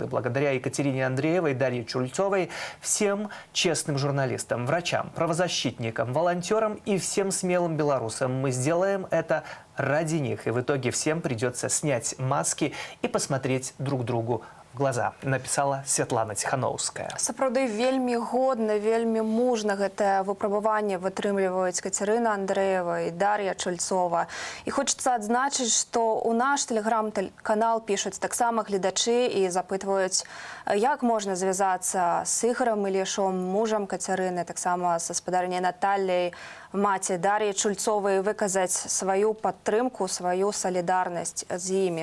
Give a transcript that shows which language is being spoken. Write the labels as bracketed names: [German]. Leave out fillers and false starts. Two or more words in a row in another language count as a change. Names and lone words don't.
[Russian] Благодаря Екатерине Андреевой, Дарье Чульцовой, всем честным журналистам, врачам, правозащитникам, волонтерам и всем смелым белорусам. Мы сделаем это ради них. И в итоге всем придется снять маски и посмотреть друг другу в глаза, написала Святлана Ціханаўская. [Belarusian] Сапраўды вельмі годна, вельмі мужна гэтае выпрабаванне вытрымліваюць Кацярына Андрэева і Дар'я Чульцова. І хочацца адзначыць, што ў наш тэлеграм-канал пішуць таксама гледачы і запытваюць, як можна звязацца з Ігорам Ілішом, мужам Кацярыны, таксама са спадарняй Натальяй, маці Дар'і Чульцовай, выказаць сваю падтрымку, сваю салідарнасць з імі.